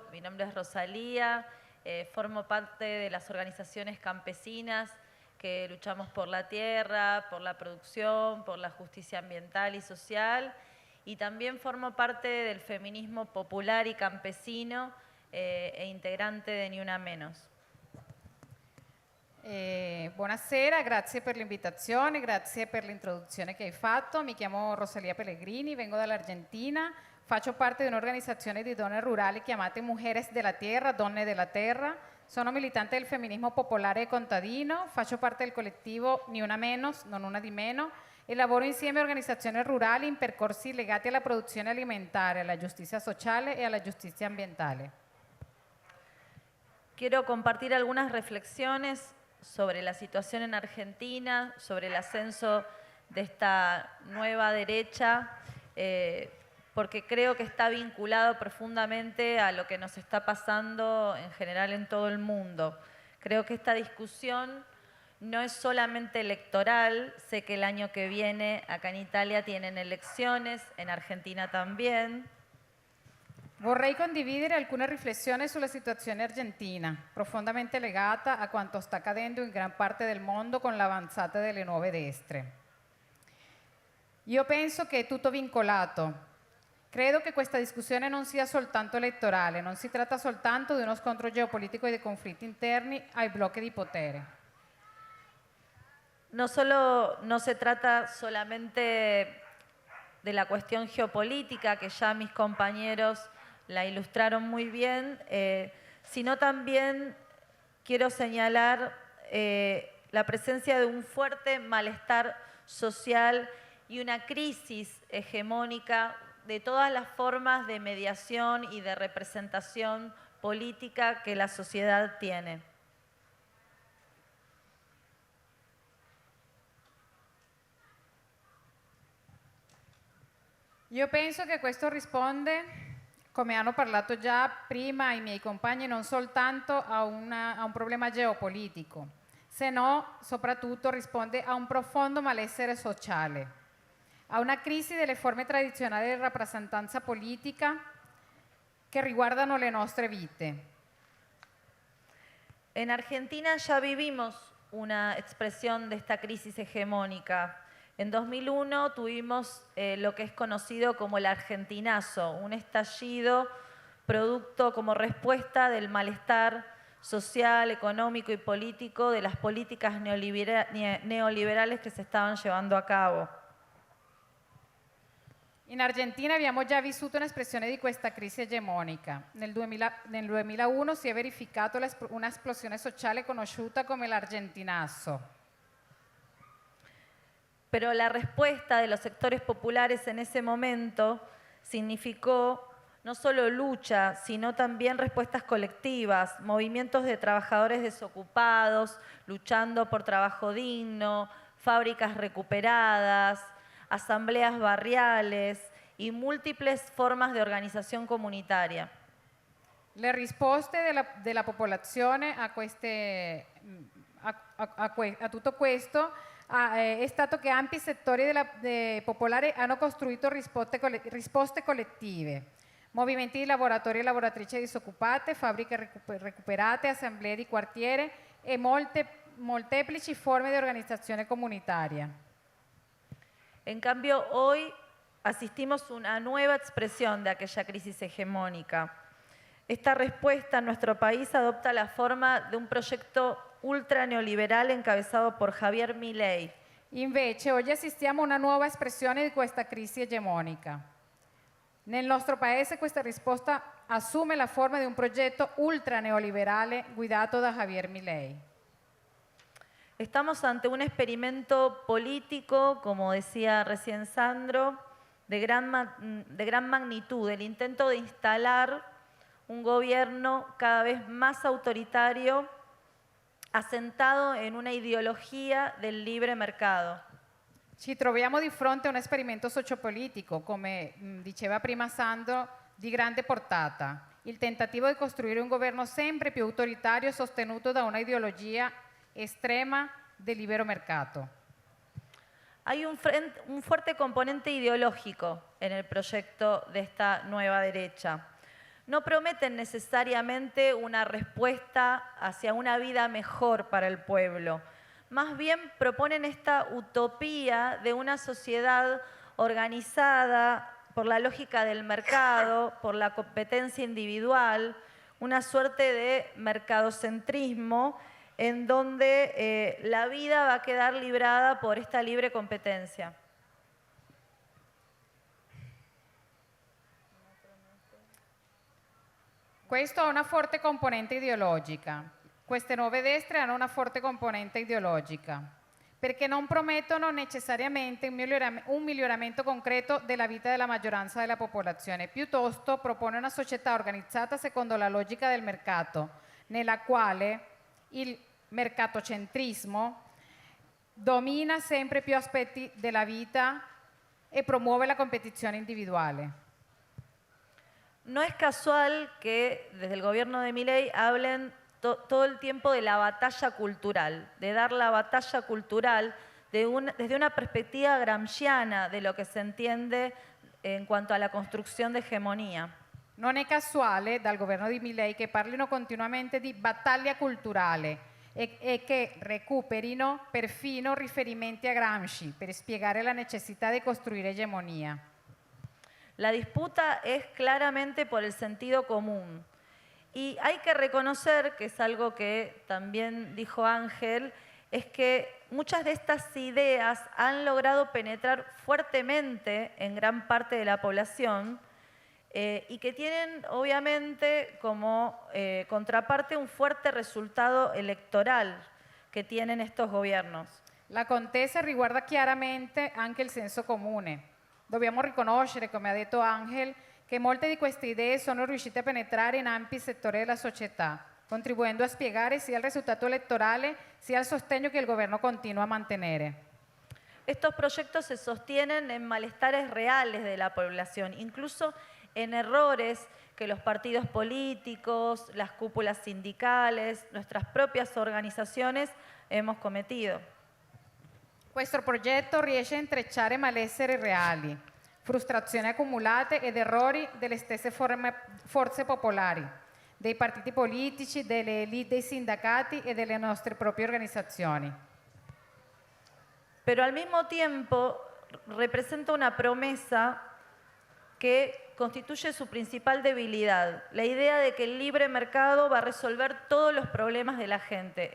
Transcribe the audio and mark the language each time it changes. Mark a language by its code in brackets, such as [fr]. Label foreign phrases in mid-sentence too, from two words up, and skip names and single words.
[es] Mi nombre es Rosalía, formo parte de las organizaciones campesinas que luchamos por la tierra, por la producción, por la justicia ambiental y social. Y también formo parte del feminismo popular y campesino e integrante de Ni Una Menos. [it] Buonasera, grazie per l'invitazione, grazie per l'introduzione che hai fatto. Mi chiamo Rosalia Pellegrini, vengo dall'Argentina, faccio parte di un'organizzazione di donne rurali chiamate Mujeres de la Tierra, Donne della Terra. Sono militante del femminismo popolare e contadino, faccio parte del collettivo Ni Una Menos, non una di meno, e lavoro insieme a organizzazioni rurali in percorsi legati alla produzione alimentare, alla giustizia sociale e alla giustizia ambientale. [es] Quiero compartir algunas reflexiones sobre la situación en Argentina, sobre el ascenso de esta nueva derecha, porque creo que está vinculado profundamente a lo que nos está pasando en general en todo el mundo. Creo que esta discusión no es solamente electoral, sé que el año que viene acá en Italia tienen elecciones, en Argentina también. [it] Vorrei condividere alcune riflessioni sulla situazione argentina, profondamente legata a quanto sta accadendo in gran parte del mondo con l'avanzata delle nuove destre. Io penso che è tutto vincolato. Credo che questa discussione non sia soltanto elettorale, non si tratta soltanto di uno scontro geopolitico e di conflitti interni ai blocchi di potere. [es] No se trata solamente de la cuestión geopolítica, que ya mis compañeros la ilustraron muy bien, sino también quiero señalar la presencia de un fuerte malestar social y una crisis hegemónica de todas las formas de mediación y de representación política que la sociedad tiene. [it] Io penso che questo risponde, come hanno parlato già prima i miei compagni, non soltanto a un problema geopolitico, se no soprattutto risponde a un profondo malessere sociale, a una crisi delle forme tradizionali di rappresentanza politica che riguardano le nostre vite. [es] En Argentina ya vivimos una expresión de esta crisis hegemónica. En 2001 tuvimos lo que es conocido como el argentinazo, un estallido producto como respuesta del malestar social, económico y político de las políticas neoliberales que se estaban llevando a cabo. [it] In Argentina abbiamo già vissuto un'espressione di questa crisi egemonica. Nel 2001 si è verificato un'esplosione sociale conosciuta come l'argentinazo. [es] Pero la respuesta de los sectores populares en ese momento significó no solo lucha, sino también respuestas colectivas, movimientos de trabajadores desocupados, luchando por trabajo digno, fábricas recuperadas, asambleas barriales y múltiples formas de organización comunitaria. [it] Le risposte della popolazione a tutto questo è stato che ampi settori popolari hanno costruito risposte collettive, movimenti di lavoratori e lavoratrici disoccupate, fabbriche recuperate, assemblee di quartiere e molteplici forme di organizzazione comunitaria. [es] En cambio, hoy asistimos a una nueva expresión de aquella crisis hegemónica. Esta respuesta en nuestro país adopta la forma de un proyecto ultra neoliberal encabezado por Javier Milei. [it] Invece, oggi assistiamo a una nuova espressione di questa crisi egemonica. Nel nostro paese questa risposta assume la forma di un progetto ultra neoliberale guidato da Javier Milei. [es] Estamos ante un experimento político, como decía recién Sandro, de gran magnitud, el intento de instalar un gobierno cada vez más autoritario, asentado en una ideologia del libre mercato. [it] Ci troviamo di fronte a un esperimento sociopolitico, come diceva prima Sandro, di grande portata. Il tentativo di costruire un governo sempre più autoritario sostenuto da una ideologia estrema del libero mercato. [es] Hay un fuerte componente ideológico en el proyecto de esta nueva derecha. No prometen necesariamente una respuesta hacia una vida mejor para el pueblo. Más bien proponen esta utopía de una sociedad organizada por la lógica del mercado, por la competencia individual, una suerte de mercadocentrismo en donde la vida va a quedar librada por esta libre competencia. [it] Questo ha una forte componente ideologica. Queste nuove destre hanno una forte componente ideologica, perché non promettono necessariamente un miglioramento concreto della vita della maggioranza della popolazione, piuttosto propone una società organizzata secondo la logica del mercato, nella quale il mercatocentrismo domina sempre più aspetti della vita e promuove la competizione individuale. [es] No es casual que desde el gobierno de Milei hablen todo el tiempo de la batalla cultural, de dar la batalla cultural desde una perspectiva gramsciana de lo que se entiende en cuanto a la construcción de hegemonía. [it] Non è casuale dal governo di Milei che parlino continuamente di battaglia culturale e che recuperino perfino riferimenti a Gramsci per spiegare la necessità di costruire egemonía. [es] La disputa es claramente por el sentido común. Y hay que reconocer, que es algo que también dijo Ángel, es que muchas de estas ideas han logrado penetrar fuertemente en gran parte de la población y que tienen obviamente como contraparte un fuerte resultado elettoral que tienen estos gobiernos. [it] La contesa riguarda chiaramente anche il senso comune. Dobbiamo riconoscere, come ha detto Angel, che molte di queste idee sono riuscite a penetrare in ampi settori della società, contribuendo a spiegare sia il risultato elettorale sia il sostegno che il governo continua a mantenere. [es] Estos proyectos se sostienen en malestares reales de la población, incluso en errores que los partidos políticos, las cúpulas sindicales, nuestras propias organizaciones hemos cometido. [it] Questo progetto riesce a intrecciare malesseri reali, frustrazioni accumulate ed errori delle stesse forze popolari, dei partiti politici, delle elite dei sindacati e delle nostre proprie organizzazioni. [es] Pero al mismo tiempo representa una promesa que constituye su principal debilidad, la idea de que el libre mercado va a resolver todos los problemas de la gente.